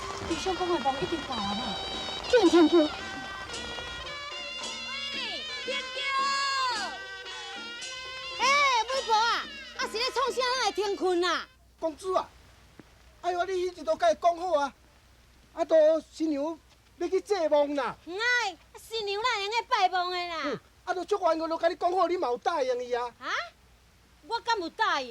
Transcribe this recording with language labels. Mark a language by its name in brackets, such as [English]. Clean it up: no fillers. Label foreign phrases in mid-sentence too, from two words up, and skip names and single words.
[Min Nan Chinese] 地上讲的梦已经到啊嘛，叫天桥。喂，天桥！媒婆啊，啊是咧创啥咱会天困啊？公主啊，哎呦，你迄日都甲伊讲好啊，啊，都新娘要去祭墓啦。唔爱，新娘哪用去拜墓的啦？啊，都足冤我都甲你讲好，你嘛有答应伊啊？啊？我敢有答应？